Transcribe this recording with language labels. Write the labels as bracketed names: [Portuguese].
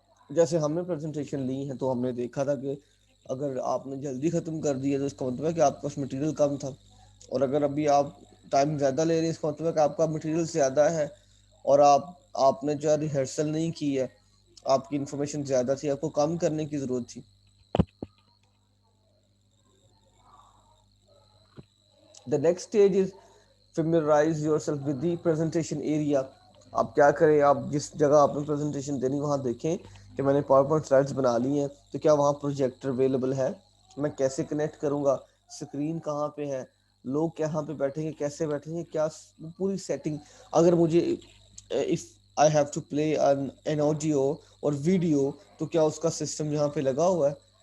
[Urdu] جیسے ہم نے پریزنٹیشن لی ہے تو ہم نے دیکھا تھا کہ اگر آپ نے جلدی ختم کر دیا تو اس کا مطلب ہے کہ آپ کے پاس مٹیریل کم تھا, اور اگر ابھی آپ ٹائم زیادہ لے رہے ہیں اس کا مطلب ہے کہ آپ کا مٹیریل زیادہ ہے, اور آپ نے جو ہے ریہرسل نہیں کی ہے, آپ کی انفارمیشن زیادہ تھی, آپ کو کم کرنے کی ضرورت تھی. [English] The next stage is familiarize yourself with the presentation area. [Urdu] آپ کیا کریں, آپ جس جگہ آپ نے پریزنٹیشن دینی وہاں دیکھیں کہ میں نے پاور پوائنٹ سلائڈس بنا لی ہیں, تو کیا وہاں پروجیکٹر اویلیبل ہے, میں کیسے کنیکٹ کروں گا, اسکرین کہاں پہ ہے, لوگ کہاں پہ بیٹھیں گے, کیسے بیٹھیں گے, کیا پوری سیٹنگ. اگر مجھے [English] if I have to play an audio [Urdu] اور ویڈیو, تو کیا اس کا سسٹم یہاں پہ لگا ہوا ہے.